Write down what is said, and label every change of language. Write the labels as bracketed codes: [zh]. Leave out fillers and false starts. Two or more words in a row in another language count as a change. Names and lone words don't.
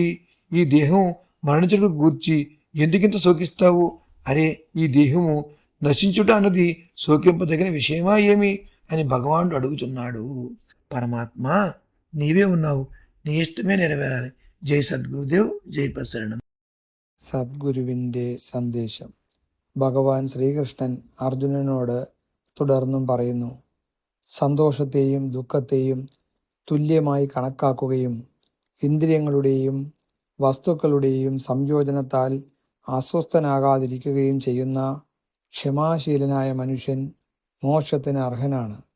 [te] ఈ దేహం మరణించడం గూర్చి ఎందుకింత శోకిస్తావు? అరే, ఈ దేహము నశించుట అన్నది శోకింపదగిన విషయమా ఏమి అని భగవానుడు అడుగుతున్నాడు. పరమాత్మ నీవే ఉన్నావు, నీ ఇష్టమే నెరవేరాలి. జై సద్గురుదేవ్, జై പ്രസരണം. [ml] സദ്ഗുരുവിൻ്റെ സന്ദേശം. ഭഗവാൻ ശ്രീകൃഷ്ണൻ അർജുനനോട് തുടർന്നും പറയുന്നു, സന്തോഷത്തെയും ദുഃഖത്തെയും തുല്യമായി കണക്കാക്കുകയും ഇന്ദ്രിയങ്ങളുടെയും വസ്തുക്കളുടെയും സംയോജനത്താൽ അസ്വസ്ഥനാകാതിരിക്കുകയും ചെയ്യുന്ന ക്ഷമാശീലനായ മനുഷ്യൻ മോക്ഷത്തിന് അർഹനാണ്.